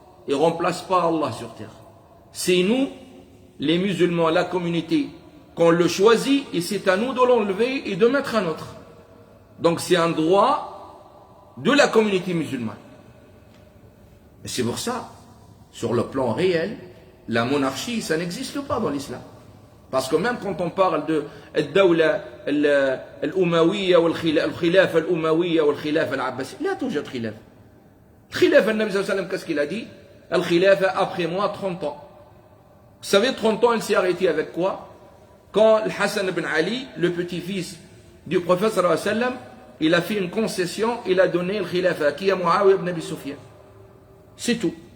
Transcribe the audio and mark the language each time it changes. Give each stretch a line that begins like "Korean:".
French: Il ne remplace pas Allah sur terre. C'est nous, les musulmans, la communauté, qu'on le choisit et c'est à nous de l'enlever et de mettre un autre. Donc c'est un droit de la communauté musulmane. Et c'est pour ça, sur le plan réel, la monarchie, ça n'existe pas dans l'islam. Parce que même quand on parle de
Arabic: الدولة الأموية والخلافة الأموية والخلافة العباسية, لا توجد خلافة. الخلافة, النبي صلى الله عليه وسلم,
French: qu'est-ce qu'il a dit?
Arabic: الخلافة
French: après moi 30 ans. Vous savez, 30 ans, il s'est arrêté avec quoi? Quand Hassan ibn Ali, le petit-fils du prophète sallallahu alayhi wa sallam, il a fait une concession, il a donné le khilafa qui a Muawiyah ibn Abi Sufyan. C'est tout.